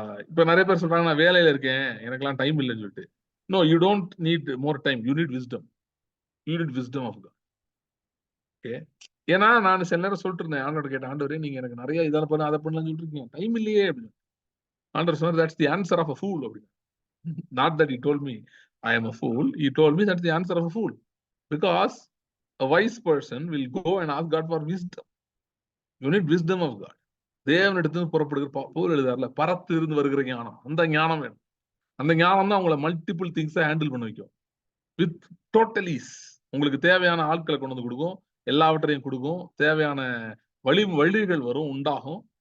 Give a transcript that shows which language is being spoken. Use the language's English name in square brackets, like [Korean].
[Tamil] இப்ப நிறைய பேர் சொல்றாங்க நான் வேலையில இருக்கேன் எனக்கெல்லாம் டைம் இல்லைன்னு சொல்லிட்டு. No, [English] You don't need more time, you need wisdom. You need wisdom of God. [Tamil] Okay, ஏன்னா நான் சில நேரம் சொல்லிட்டு இருந்தேன் ஆண்டோட கேட்டேன், ஆண்டவரே நீங்க எனக்கு நிறைய இதால பண்ண அதை பண்ணலாம் சொல்லிட்டு இருக்கீங்க, டைம் இல்லையே அப்படின்னு. ஆண்டவர் சொன்னார், [English] That's the answer of a fool அப்படின்னு. Not that he told me I am a fool, he told me that's the answer of a fool, because a wise person will go and ask God for wisdom. You need wisdom of God. [Tamil] தேவனிடத்திலிருந்து புறப்படுகிற பவுல் எழுதாருல, பரத்து இருந்து வருகிற ஞானம், அந்த ஞானம் வேணும். அந்த ஞானம் தான் உங்களை மல்டிபிள் திங்ஸை ஹேண்டில் பண்ண வைக்கும். வித் டோட்டலிஸ் உங்களுக்கு தேவையான ஆட்களை கொண்டு வந்து கொடுக்கும், எல்லாவற்றையும் கொடுக்கும், தேவையான வழிகள் வரும், உண்டாகும்.